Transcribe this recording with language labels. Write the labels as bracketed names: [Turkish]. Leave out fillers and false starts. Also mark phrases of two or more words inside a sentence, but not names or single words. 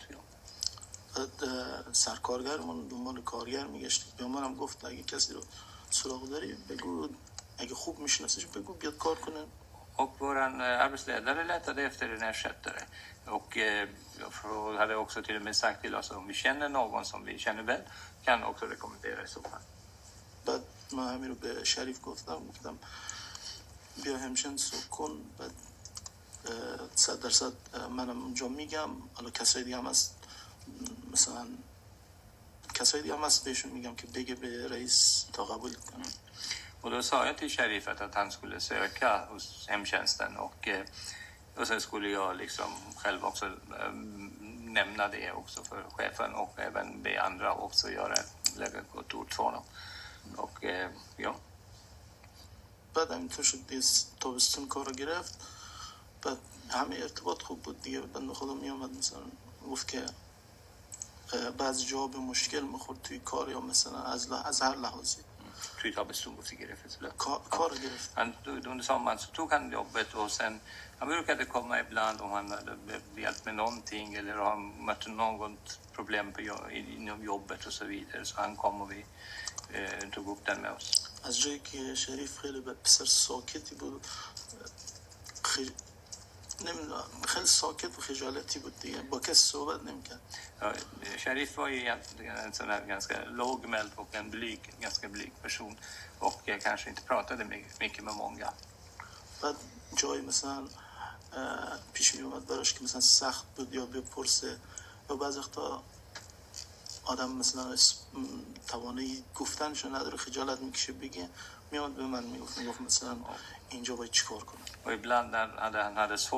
[Swedish] Ja. [Persian] سرکارگرمون دنبال کارگر میگشتیم، به منم گفت اگه کسی رو سراغ داری بگو، اگه خوب میشناسیش بگو بیاد کار کنه. [Swedish] Och våran arbetsledare letade efter en ersättare, och hade också till och med sagt till oss om vi känner någon som vi känner väl kan också rekommendera i så fall. [Persian] بعد من همین رو به شریف گفتم بیا همشنس رو کن، بعد 100% منم اونجا میگم، حالا کسای دیگه هم هست، مثلا کسای دیگه هم هست بهشون میگم که بگه به رئیس تا قبول کنم. [Swedish] Och då sa jag till Sharifet att han skulle söka hos hemtjänsten, och sen skulle jag liksom själv också nämna det också för chefen, och även be andra också lägga ett ord för honom. Och ja. [Persian] بعد همینطور شد دیگه تابستون کار رو گرفت، بعد همه ارتباط خوب بود دیگه. بنده خدا میامد مثلا گفت که بعضی جا به مشکل میخورد توی کار، یا مثلا از هر لحاظی توی تابستون گفتی گرفت کار گرفت. [Swedish] Under sommaren så tog han jobbet, och sen han brukade komma ibland om han hade hjälpt med någonting eller han mötte något problem inom jobbet och så vidare, så han kom och vi tog upp den med oss. [Persian] از جایی که شریف خیلی پسر ساکتی بود، نمیدونم خیلی ساکت و خجالتی بود دیگه، با کسی صحبت نمیکرد. [Swedish] Sharif var ju egentligen en sån här ganska lågmäld och ganska blyg person, och kanske inte pratade mycket med många. [Persian] بعد جایی مثلا پیش می اومد براش که مثلا سخت بود یا بپرسه، یا بعضی وقتا آدم مثلا توانایی گفتنشو نداره، خجالت میکشه بگه، میاد به من میگفت مثلا اینجا باید چیکار کنم. [Swedish] Och ibland när han hade svårt